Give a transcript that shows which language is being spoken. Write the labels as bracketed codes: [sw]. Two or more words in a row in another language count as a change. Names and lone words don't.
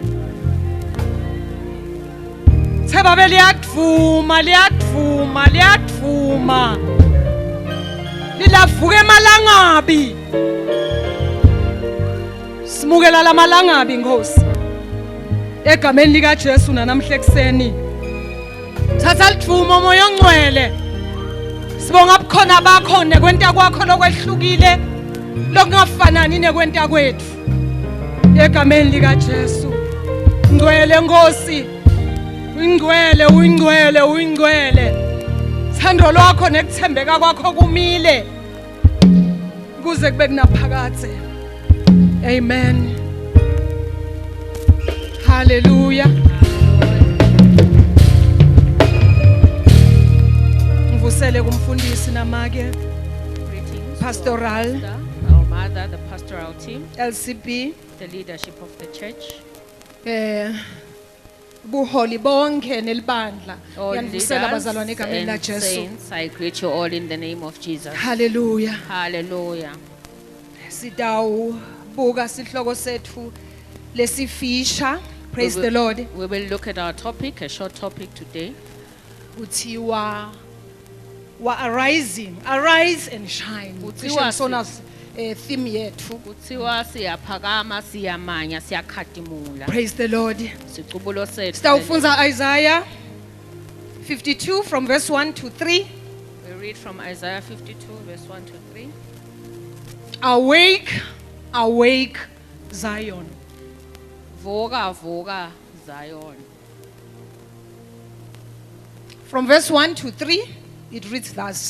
[ss] sebabe liyadvuma lilavuka emalangabi simukela lamalangabi Nkosi egameni lika Jesu namhla ekseni thatha lidvuma moya ongcwele sibonga bukhona bakho nekwenta kwakho lokwehlukile lokungafanani nekwenta kwethu egameni lika Jesu ngcwele Nkosi uyingcwele thando lwakho nekuthembeka kwakho kumile kuze kube kunaphakathe amen hallelujah ngivusele kumfundisi namake pastoral [en] our mother, the pastoral team, LCP the leadership of the church, [ss] buholi bonke nelibandla [en] all [ss] yanivusela bazalwane egameni [en] leaders [ss] la [en] and [ss] Jesu [en] saints. I greet you all in the name of Jesus. hallelujah Hallelujah. [ss] sidawubuka sihloko sethu lesifisha [en] praise the Lord We will look at our topic, a short topic today. [ss] kuthiwa [en] arise and shine [ss] Kuthiwa sona theme yethu Kuthiwa siyaphakama, siyamanya, siyakhadimula. [en] praise the Lord [ss] Sicubulo sethu. sitawufunza Isaiah 52 [en] from verse 1 to 3 We read from Isaiah 52 verse 1 to 3. awake Zion. [ss] Vuka, vuka, [en] Zion. From verse 1 to 3, it reads thus.